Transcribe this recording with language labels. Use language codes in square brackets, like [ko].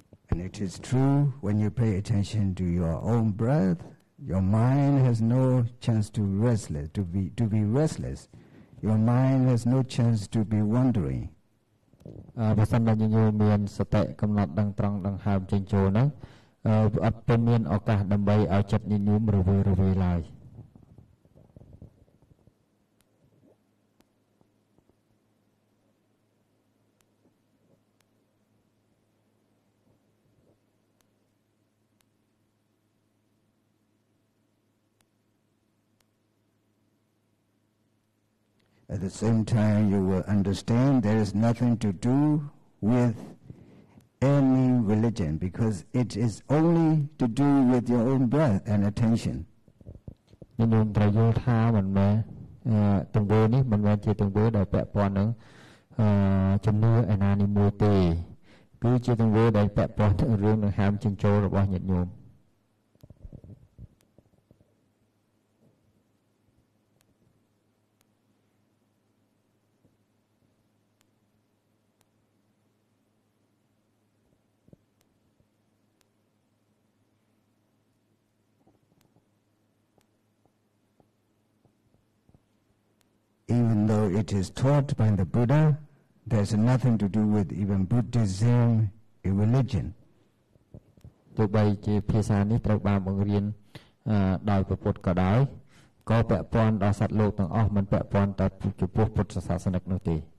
[en] And it is true when you pay attention to your own breath, your mind has no chance to be restless. Your mind has no chance to be wandering. [km] បើសិនជាញញោមមានសតិកំណត់ដឹងត្រង់ដង្ហើមចេញចូលហ្នឹងអត់ទៅមានឱកាសដើម្បីឲ្យចិត្តញញោមរវើរវាយឡើយ [en] At the same time, you will understand there is nothing to do with any religion because it is only to do with your own breath and attention. [km] ញញោមត្រូវយល់ថាមិនមែនទង្វើនេះមិនមែនជាទង្វើដែលពាក់ព័ន្ធនឹងជំនឿឯណានីមួយទេគឺជាទង្វើដែលពាក់ព័ន្ធនឹងរឿងដង្ហើមចេញចូលរបស់ញាតិញោម [en] Even though it is taught by the Buddha, there's nothing to do with even Buddhism, a religion. [km] ទោះបីជាភាសានេះត្រូវបានបង្រៀនដោយព្រះពុទ្ធក៏ដោយក៏ពាក់ព័ន្ធដល់សត្វលោកទាំងអស់មិនពាក់ព័ន្ធតែចំពោះពុទ្ធសាសនិកនោះទេ